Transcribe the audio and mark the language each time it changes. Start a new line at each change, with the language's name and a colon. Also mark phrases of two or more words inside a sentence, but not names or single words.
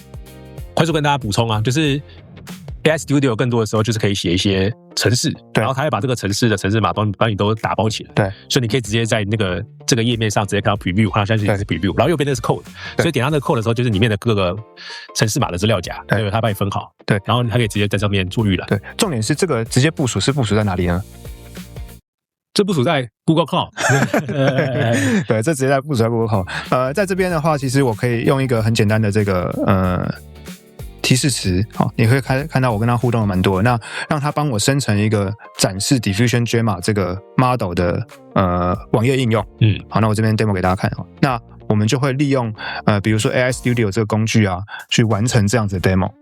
Chinese: 快速跟大家補充啊，就是 AI Studio 更多的時候就是可以寫一些程式，然後它會把這個程式的程式碼幫你都打包起來，對，所以你可以直接在這個頁面上直接看到 preview， 看到現在是 preview， 然後右邊那是 code， 所以點到那個 code 的時候，就是裡面的各個程式碼的資料夾，對，它幫你分好，對，然後它可以直接在上面做預覽。對，重點是這個直接部署是部署在哪裡呢？這部署在 Google Cloud，對，這直接在部署在 Google Cloud。在這邊的話，其實我可以用一個很簡單的這個提示詞，好，你會看到我跟他互動的蠻多的，那讓他幫我生成一個展示 Diffusion Gemma 這個 model 的網頁應用。好，那我這邊 demo 給大家看。那我們就會利用比如說 AI Studio 這個工具啊，去完成這樣子的 demo。